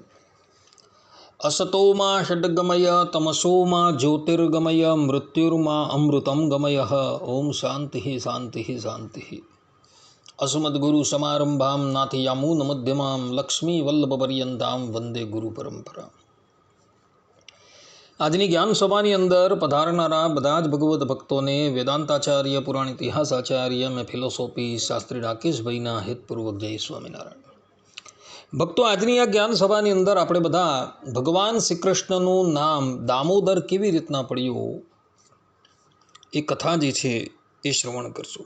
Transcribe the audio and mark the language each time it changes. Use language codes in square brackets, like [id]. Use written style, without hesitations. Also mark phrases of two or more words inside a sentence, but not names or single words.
[sa] असतो मा षड्गमय तमसो मा ज्योतिर्गमय मृत्युर्मा अमृतं गमयः। ओम शान्तिः शान्तिः शान्तिः। अस्मद्गुरुसमारम्भां नाथयामूनमध्यमां लक्ष्मीवल्लभपर्यन्तां वन्दे गुरुपरम्परा। [gu] આજની જ્ઞાન સભાની અંદર પધારનારા બધા જ ભગવત ભક્તોને વેદાંતાચાર્ય પુરાણ ઇતિહાસાચાર્ય મેં ફિલોસોફી શાસ્ત્રી રાકેશભાઈના હિતપૂર્વક જય સ્વામિનારાયણ। ભક્તો, આજની આ જ્ઞાન સભાની અંદર આપણે બધા ભગવાન શ્રી કૃષ્ણનું નામ દામોદર કેવી રીતના પડ્યું એ કથા જે છે એ શ્રવણ કરશું।